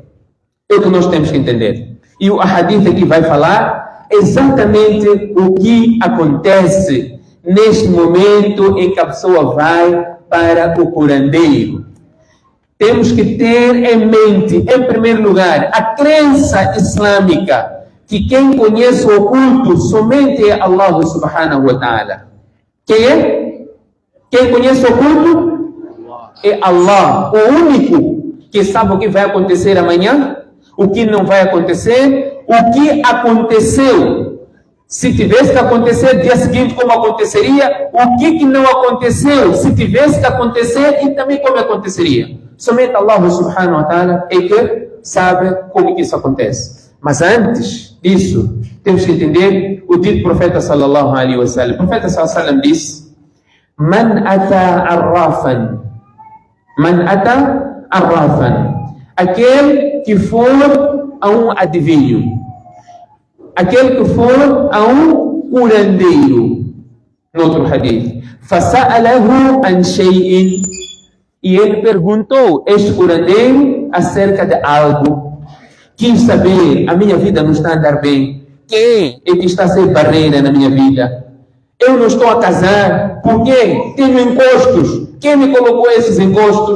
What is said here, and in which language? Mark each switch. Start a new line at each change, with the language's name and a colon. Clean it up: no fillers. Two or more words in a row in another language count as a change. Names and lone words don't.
Portuguese: É o que nós temos que entender. E o hadith aqui vai falar exatamente o que acontece neste momento em que a pessoa vai para o curandeiro. Temos que ter em mente, em primeiro lugar, a crença islâmica que quem conhece o oculto somente é
Arabic: الله سبحانه وتعالى.
Portuguese: Quem é? Quem conhece o oculto? É Allah, o único que sabe o que vai acontecer amanhã, o que não vai acontecer, o que aconteceu. Se tivesse que acontecer dia seguinte, como aconteceria, o que não aconteceu, se tivesse que acontecer e também como aconteceria. Somente
Arabic: الله سبحانه وتعالى
Portuguese: é que sabe como que isso acontece. Mas antes disso, temos que entender o dito do profeta
Arabic: صلى الله عليه وسلم.
Portuguese: O profeta
Arabic: صلى الله عليه وسلم
Portuguese: disse:
Arabic: من أتى عرافا.
Portuguese: Aquele que for a um adivinho. Aquele que for a um curandeiro. No outro hadith.
Arabic: فسأله عن شيء.
Portuguese: E ele perguntou, este curandeiro, acerca de algo. Quis saber, a minha vida não está a andar bem. Quem é que está a ser barreira na minha vida? Eu não estou a casar. Por quê? Tenho encostos. Quem me colocou esses encostos?